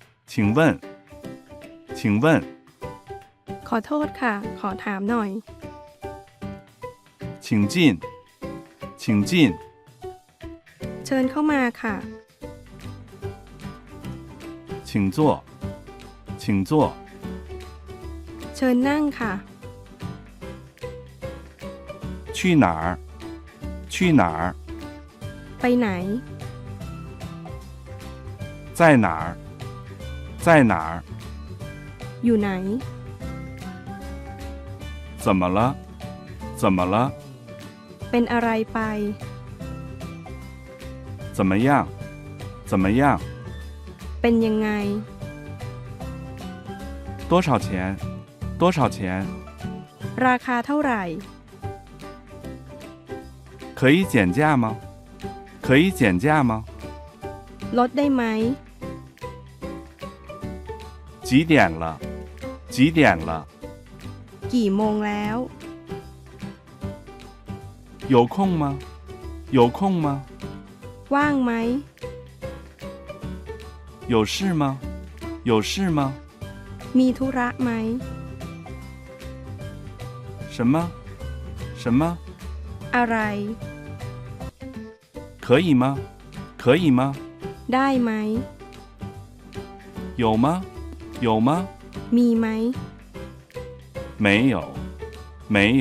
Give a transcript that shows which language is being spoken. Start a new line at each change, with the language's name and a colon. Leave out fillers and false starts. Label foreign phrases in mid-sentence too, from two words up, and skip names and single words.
Chinese: 请问请问
Thai: ขอโทษค่ะ ขอถามหน่อย
Chinese: 请进请进
Thai: เชิญเข้ามาค่ะ
Chinese: 请坐请坐
Thai: เชิญนั่งค่ะ
Chinese: 去哪儿去哪儿
Thai: ไปไหน
Chinese: 在哪儿在哪儿
Thai: อยู่ไหน
Chinese: 怎么了怎么了
Thai: เป็นอะไรไป
Chinese: 怎么样怎么样
Thai: เป็นยังไง
Chinese: 多少钱多少钱
Thai: ราคาเท่าไหร่
Chinese: 可以减价吗可以减价吗
Thai: ลดได้ไหม
Chinese: 几点了几点了
Thai: กี่โมงแล้ว
Chinese: 有空吗有空吗
Thai: ว่างไหม
Chinese: 有事吗有事吗
Thai: มีธุระไหม
Chinese: 什么什么
Thai: อะไร
Chinese: 可以吗可以吗
Thai: ได้ไหม
Chinese: 有吗有吗
Thai: มีไหม
Chinese: 没有没有